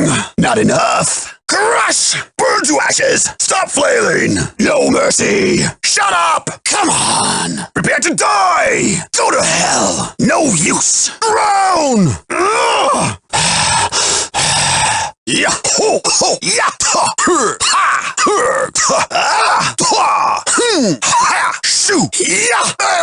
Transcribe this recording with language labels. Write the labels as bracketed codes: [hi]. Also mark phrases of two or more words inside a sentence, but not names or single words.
[en] Not enough! Crush! Burn to ashes! Stop flailing! No mercy! Shut up! Come on! Prepare to die! Go to hell! No use! Drown! Yeah, ho, ho, yeah, ha, ha, ha, ha, ha, shoot, yeah,